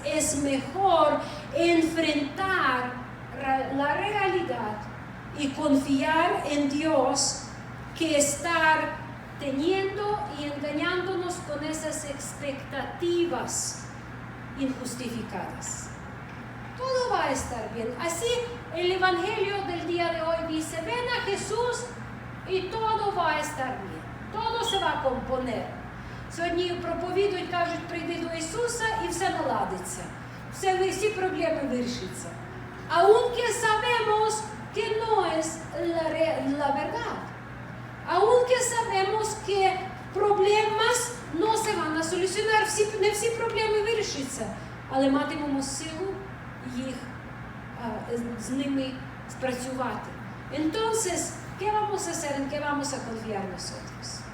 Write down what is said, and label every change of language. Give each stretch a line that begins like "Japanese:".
Spanish: Es mejor enfrentar la realidad y confiar en Dios que estar teniendo y engañándonos con esas expectativas injustificadas. Todo va a estar bien. Así el Evangelio del día de hoy dice: ven a Jesús y todo va a estar bien. Todo se va a componer.
Ukrainian: Сьогодні проповідують, кажуть, прийди до Ісуса і все наладиться. Всі проблеми вирішаться.
Spanish: Aunque sabemos que no es la verdad. Aunque sabemos que problemas no se van a solucionar.
Ukrainian: Не всі проблеми вирішаться. Але матимемо силу їх з ними спрацювати.
Spanish: Entonces, ¿qué vamos a hacer? ¿En qué vamos a confiar nosotros?